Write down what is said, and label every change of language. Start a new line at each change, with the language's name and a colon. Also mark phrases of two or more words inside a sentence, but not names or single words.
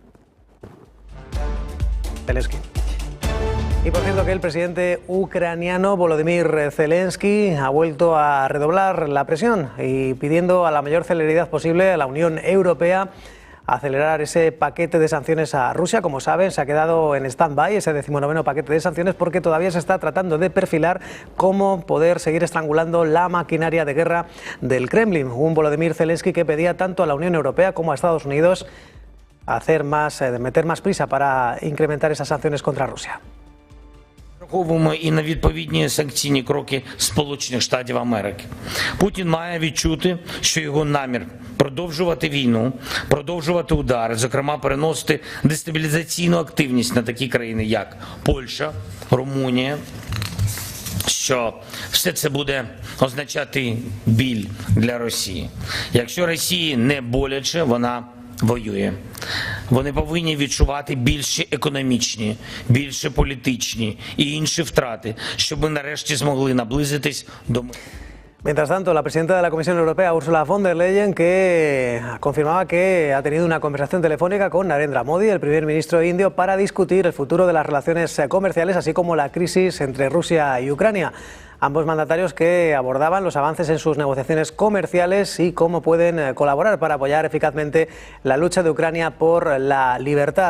Spanish: Zelensky. Y por cierto que el presidente ucraniano Volodymyr Zelensky ha vuelto a redoblar la presión y pidiendo a la mayor celeridad posible a la Unión Europea acelerar ese paquete de sanciones a Rusia. Como saben, se ha quedado en stand-by ese 19º paquete de sanciones porque todavía se está tratando de perfilar cómo poder seguir estrangulando la maquinaria de guerra del Kremlin. Un Volodymyr Zelensky que pedía tanto a la Unión Europea como a Estados Unidos meter más prisa para incrementar esas sanciones contra Rusia.
Ukrainian: Враховуємо і на відповідні санкційні кроки Сполучених Штатів Америки. Путін має відчути, що його намір продовжувати війну, продовжувати удари, зокрема переносити дестабілізаційну активність на такі країни, як Польща, Румунія, що все це буде означати біль для Росії. Якщо Росії не боляче, вона воює. Вони повинні відчувати більші економічні, більше політичні і інші втрати, щоб ми нарешті змогли наблизитись до миру.
Spanish: Mientras tanto, la presidenta de la Comisión Europea, Ursula von der Leyen, que confirmaba que ha tenido una conversación telefónica con Narendra Modi, el primer ministro indio, para discutir el futuro de las relaciones comerciales, así como la crisis entre Rusia y Ucrania. Ambos mandatarios que abordaban los avances en sus negociaciones comerciales y cómo pueden colaborar para apoyar eficazmente la lucha de Ucrania por la libertad.